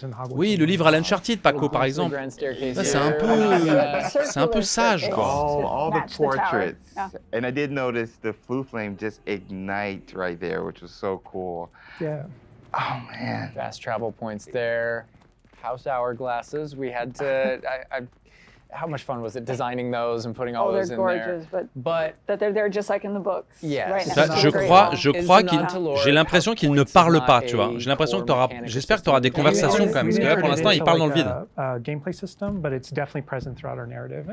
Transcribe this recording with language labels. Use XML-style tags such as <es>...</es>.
<fr>Oui, le livre à l'Uncharted, Paco, par exemple. Là, c'est un peu sage, quoi.</fr> <en>All the portraits. And I did notice the flue flame just ignite right there, which was so cool. Yeah. Oh, man. Fast travel points there. House hourglasses. We had to... how much fun was it designing those and putting all those in gorgeous, there? But that they're there just like in the books. Yes. Right</en> <fr>je crois j'ai l'impression qu'il ne parle pas, tu vois. J'ai l'impression que j'espère que tu auras des conversations quand même, parce que là pour l'instant il parle dans le vide.</fr> <en>Gameplay system, but it's definitely present throughout our narrative.</en>